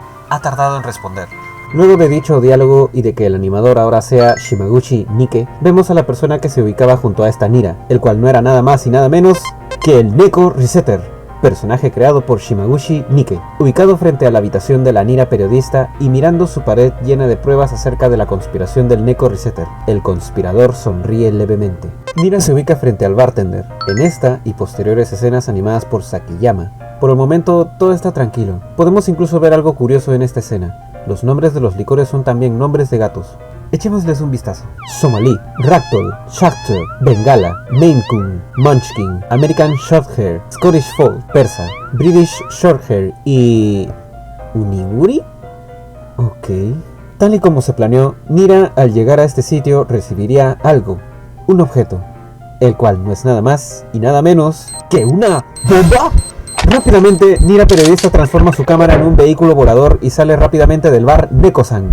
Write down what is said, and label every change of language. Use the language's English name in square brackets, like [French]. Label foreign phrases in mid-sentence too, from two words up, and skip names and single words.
[Spanish] Ha tardado en responder. Luego de dicho diálogo y de que el animador ahora sea Shimaguchi Nike, vemos a la persona que se ubicaba junto a esta Nira, el cual no era nada más y nada menos que el Neko Resetter, personaje creado por Shimaguchi Nike, ubicado frente a la habitación de la Nira periodista y mirando su pared llena de pruebas acerca de la conspiración del Neko Resetter. El conspirador sonríe levemente. Nira se ubica frente al bartender, en esta y posteriores escenas animadas por Sakiyama. Por el momento todo está tranquilo. Podemos incluso ver algo curioso en esta escena. Los nombres de los licores son también nombres de gatos. Echémosles un vistazo. Somali, Ragdoll, Shakhtar, Bengala, Maine Coon, Munchkin, American Shorthair, Scottish Fold, Persa, British Shorthair y... ¿Uniguri? Ok. Tal y como se planeó, Nira al llegar a este sitio recibiría algo. un objeto, el cual no es nada más y nada menos que una bomba. Rápidamente, Nira periodista transforma su cámara en un vehículo volador y sale rápidamente del bar Neko-san.